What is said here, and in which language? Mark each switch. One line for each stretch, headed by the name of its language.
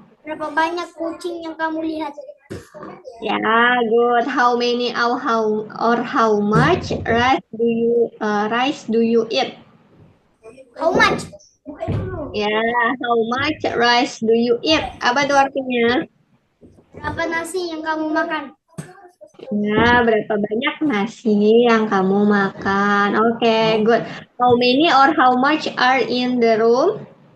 Indonesian: Berapa banyak kucing yang kamu lihat? Ya, good.
English: How many or how much rice do you eat? How much? Ya, how much rice do you eat?
Indonesian: Apa tuh artinya? Berapa nasi yang kamu makan? Ya, berapa banyak nasi yang kamu makan? Oke, good.
English: How many or how much are in the room?